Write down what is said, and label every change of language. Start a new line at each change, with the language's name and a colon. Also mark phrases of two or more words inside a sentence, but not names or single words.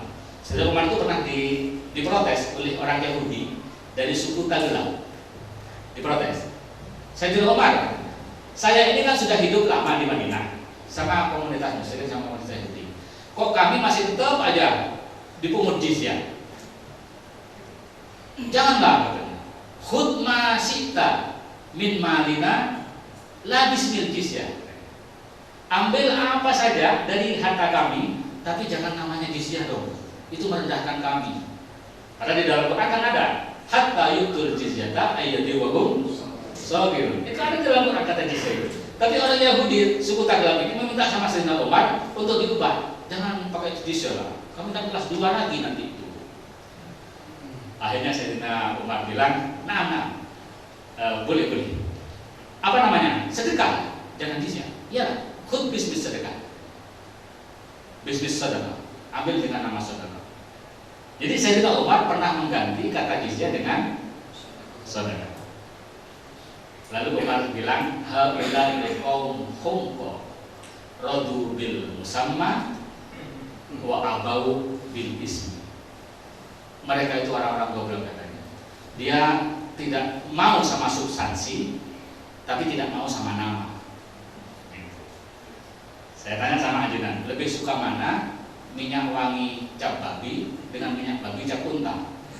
Indonesian: Sayyidina Umar itu pernah diprotes oleh orang Yahudi dari suku Tagila. Diprotes. Sayyidina Umar, saya ini kan sudah hidup lama di Madinah sama komunitas Muslim, sama komunitas Yahudi. Kok kami masih tetap aja dipungut jizyah? Janganlah, katanya.
Arabic: خذ ما شئت من مالنا لا باسم الجزية.
Indonesian: Ambil apa saja dari harta kami, tapi jangan namanya jizyah dong. Itu merendahkan kami. Karena di dalam Quran kan ada
Arabic: حتى يعطوا الجزية عن يد وهم صاغرون.
Indonesian: Itu ada dalam Quran kata jizyah. Tapi orang Yahudi suku Taglam ini meminta sama Sayyidina Umar untuk diubah. Jangan pakai jizyah lah. Kami kan kelas 2 lagi nanti itu. Akhirnya Sayyidina Umar bilang, nah, boleh. Apa namanya? Sedekah. Jangan jizyah. Ya, khud bisnis sedekah. Bisnis sedekah. Ambil dengan nama sedekah. Jadi Sayyidina Umar pernah mengganti kata jizyah dengan sedekah. Lalu Umar bilang,
Arabic: هؤلاء قوم حمقى رضوا بالمسمى وأبوا بالاسم.
Indonesian: Mereka itu orang-orang goblok katanya. Dia tidak mau sama substansi, tapi tidak mau sama nama. Saya tanya sama ajudan, lebih suka mana? Minyak wangi cap babi dengan minyak babi cap unta.